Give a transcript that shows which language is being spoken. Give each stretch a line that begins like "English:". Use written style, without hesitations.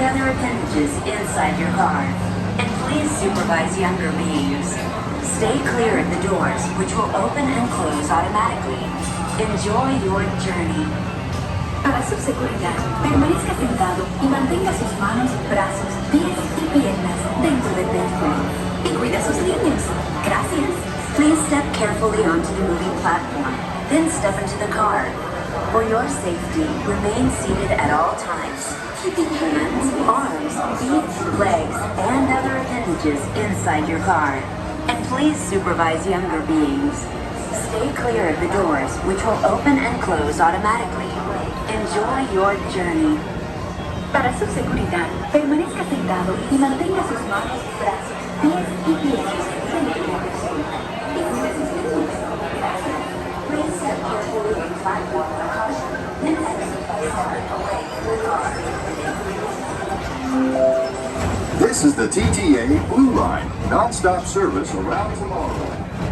English: appendages inside your car. And please supervise younger beings. Stay clear of the doors, which will open and close automatically. Enjoy your journey.
Spanish: Para su seguridad, permanezca sentado y mantenga sus manos, brazos, pies y piernas dentro del vehículo. Y cuida sus niños. Gracias.
English: Please step carefully onto the moving platform, then step into the car. For your safety, remain seated at all times, keeping hands, arms, feet, legs, and other appendages inside your car. And please supervise younger beings. Stay clear of the doors, which will open and close automatically. Enjoy your journey.
Spanish: Para su seguridad, permanezca sentado y mantenga sus manos, brazos, pies y piernas dentro del vehículo. Y cuide sus niños. Gracias.
English: Please step carefully on the platform for caution and exit by stepping away from the car. This is the TTA Blue Line, non-stop service around Tomorrowland.